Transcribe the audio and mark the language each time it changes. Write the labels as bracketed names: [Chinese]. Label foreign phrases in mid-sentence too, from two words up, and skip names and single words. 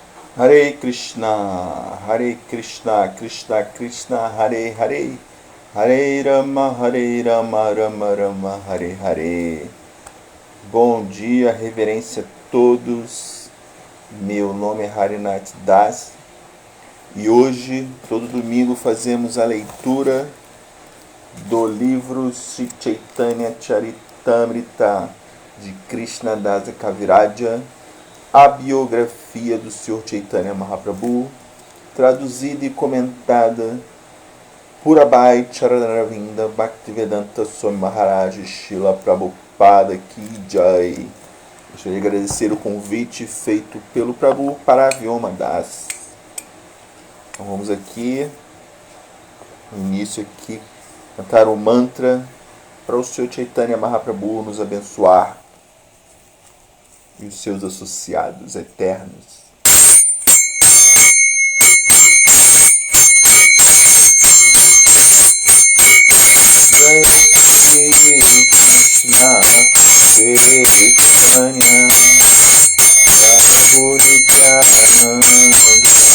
[Sanskrit] हरे कृष्ण, कृष्ण कृष्ण, हरे हरे, हरे राम, राम राम, हरे हरे. [Portuguese] Bom dia, reverência a todos. Meu nome é Harinath Das e hoje, todo domingo, fazemos a leitura do livro Sri Chaitanya Charitamrita de Krishna Dasa Kaviraja, a biografia do Sr. Chaitanya Mahaprabhu, traduzida e comentada por Abhay Charanaravinda Bhaktivedanta Swami Maharaj Srila Prabhupada Ki Jai. Gostaria de agradecer o convite feito pelo Prabhu para a Vyoma Das. Então vamos aqui, no início aqui, cantar o mantra para o Sr. Chaitanya Mahaprabhu nos abençoar e os seus associados eternos. [Sanskrit] जय श्री कृष्ण चैतन्य प्रभु नित्यानन्द